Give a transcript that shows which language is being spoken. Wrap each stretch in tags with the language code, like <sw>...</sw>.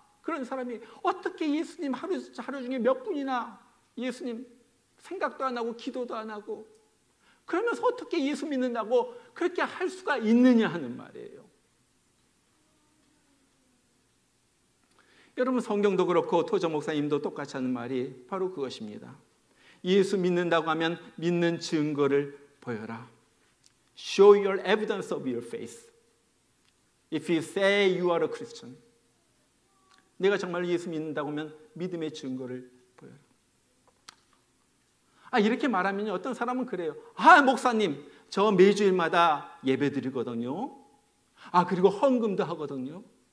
<ko>그런 사람이 어떻게 예수님 하루 중에 몇 분이나 예수님 생각도 안 하고 기도도 안 하고 그러면서 어떻게 예수 믿는다고 그렇게 할 수가 있느냐 하는 말이에요. 여러분 성경도 그렇고 토저 목사님도 똑같이 하는 말이 바로 그것입니다. 예수 믿는다고 하면 믿는 증거를 보여라.</ko> <en>Show your evidence of your faith. If you say you are a Christian.</en> <ko>내가 정말 예수 믿는다고 하면 믿음의 증거를 보여라. 이렇게 말하면 어떤 사람은 그래요. 목사님, 저 매주일마다 예배 드리거든요. 그리고 헌금도 하거든요.</ko>